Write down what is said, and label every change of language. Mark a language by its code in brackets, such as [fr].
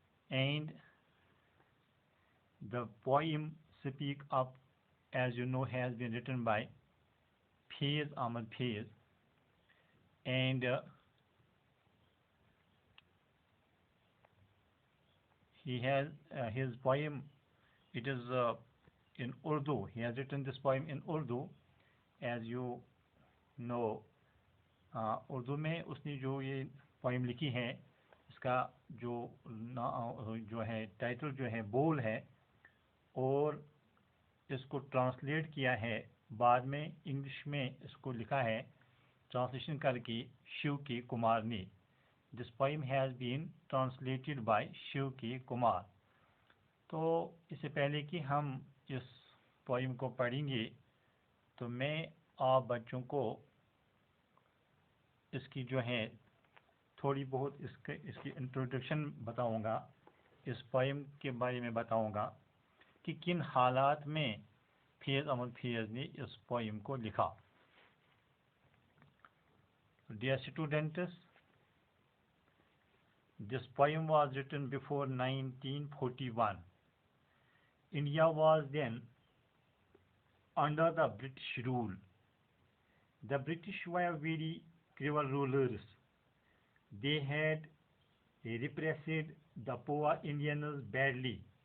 [en] And the poem Speak Up, as you know, has been written by Faiz Ahmad Faiz, and he has his poem, it is in Urdu. He has written this poem in Urdu. As you know, [hi] Urdu में उसने जो ये poem लिखी है, इसका जो है title जो है बोल है, और इसको ट्रांसलेट किया है बाद में इंग्लिश में इसको लिखा है ट्रांसलेशन करके शिव के कुमार ने. [en] This poem has been translated by Shiv K Kumar. [hi] तो इससे पहले कि हम इस पोइम को पढ़ेंगे, तो मैं आप बच्चों को इसकी जो है थोड़ी बहुत इसकी इंट्रोडक्शन बताऊंगा, इस पोइम के बारे में बताऊंगा कि किन हालात में फैज़ अहमद फैज़ ने इस पोइम को लिखा. [en] Dear students, this poem was written before 1941. India was then under the British rule. The British were very cruel rulers. They had repressed the poor Indians badly.